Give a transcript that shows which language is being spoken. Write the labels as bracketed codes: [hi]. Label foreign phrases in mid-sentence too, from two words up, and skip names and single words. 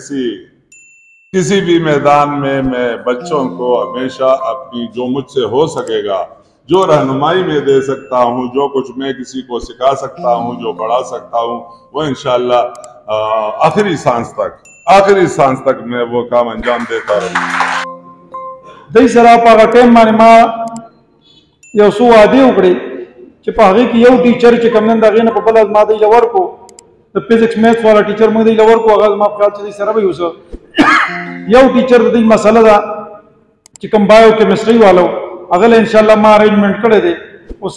[ur] کسی بھی میدان میں بچوں کو ہمیشہ اپنی جو مجھ سے ہو سکے گا، جو رہنمائی میں دے سکتا ہوں، جو کچھ میں کسی کو سکھا سکتا ہوں، جو پڑھا سکتا ہوں، وہ انشاءاللہ آخری سانس تک میں وہ کام انجام دیتا رہوں۔ [ps] دای سره په هغه ټایم باندې ما یو څو وعدې وکړې چې په هغې کې یو ټیچر چې کوم نن د هغې نه په بله ما دی له ورکړو، د [en] physics maths [ps] والا ټیچر موږ دی له ورکړو، هغه زما په خیال چې دی سره به یو یو ټیچر د دې مسله ده چې کوم بایو کیمسټري والا هغه له انشاءالله ما ارینجمنټ کړی دی، اوس